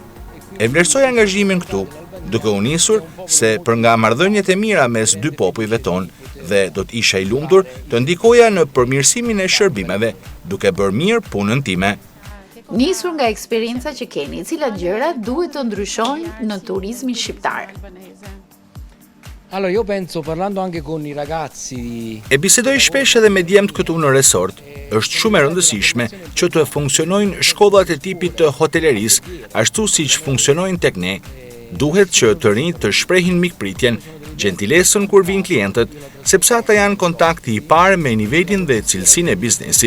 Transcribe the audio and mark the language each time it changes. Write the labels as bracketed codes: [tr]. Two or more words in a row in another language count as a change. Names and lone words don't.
[sq] E vlerësoj angazhimin këtu, duke u nisur se për nga marrëdhëniet e mira mes dy popujve tonë dhe do të isha i lumtur të ndikoja në përmirësimin e shërbimeve, duke bërë mirë punën time. Nisur nga eksperienca që keni, cilat gjëra duhet të ndryshojnë në turizmin shqiptar? [it] Allora, io penso, parlando anche con i ragazzi. [sq] E bisedoj shpesh edhe me djemt këtu në resort. Është shumë e rëndësishme që të funksionojnë shkollat e tipit të hotelerisë, ashtu siç funksionojnë tek ne. Duhet që të rinjt të shprehin mikpritjen, gentilesën kur vinë klientët, sepse ata janë kontakti i parë me nivelin dhe cilësinë e biznesit.